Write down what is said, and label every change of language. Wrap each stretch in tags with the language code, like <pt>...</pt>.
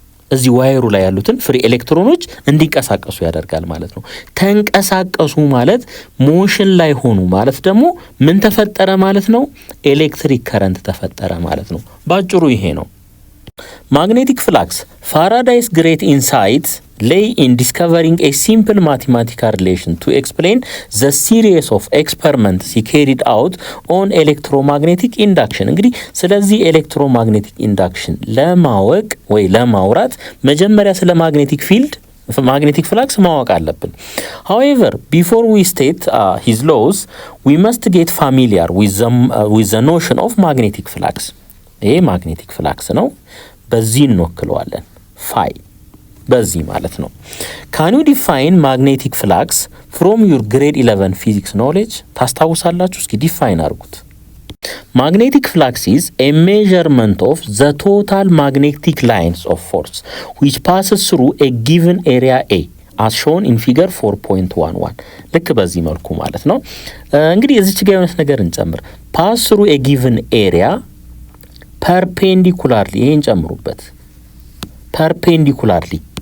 <am>እዚህ ዋየሩ ላይ ያሉትን ፍሪ ኤሌክትሮኖች እንዲንቀሳቀሱ ያደርጋል ማለት ነው። ተንቀሳቀሱ ማለት ሞሽን ላይ ሆኑ ማለት ደግሞ ምን ተፈጠረ ማለት ነው? ኤሌክትሪክ ከረንት ተፈጠረ ማለት ነው። ባጭሩ ይሄ ነው።</am> <en>Magnetic flux. Faraday's great insight lay in discovering a simple mathematical relation to explain the series of experiments he carried out on electromagnetic induction.</en> <am>እንግዲህ ስለዚህ ኤሌክትሮማግኔቲክ ኢንዳክሽን ለማወቅ ወይ ለማውራት መጀመሪያ ስለ magnetic flux ማወቅ አለብን።</am> <en>However, before we state his laws, we must get familiar with the notion of magnetic flux.</en> <am>ይሄ ማግኔቲክ ፍላክስ ነው። በዚህ እንወክለዋለን ፋይ በዚህ ማለት ነው።</am> <en>ካን ዩ ዲፋይን ማግኔቲክ ፍላክስ ፍሮም ዩር ግሬድ 11 ፊዚክስ ኖሌጅ?</en> <am>ታስታውሳላችሁ? እስኪ ዲፋይን አድርጉት።</am> <en>ማግኔቲክ ፍላክስ ኢዝ ኤ ሜዠርመንት ኦፍ ዘ ቶታል ማግኔቲክ ላይንስ ኦፍ ፎርስ ዊች ፓስስ ስሩ ኤ ጊቨን ኤሪያ ኤ as shown in figure 4.11</en> <am>ልክ በዚህ መልኩ ማለት ነው። እንግዲህ እዚች ጋር የሆነ ነገር እንጨምር።</am> <en>pass through a given area perpendicularly</en> <am>ይሄን ጨምሩበት።</am> <en>perpendicularly</en>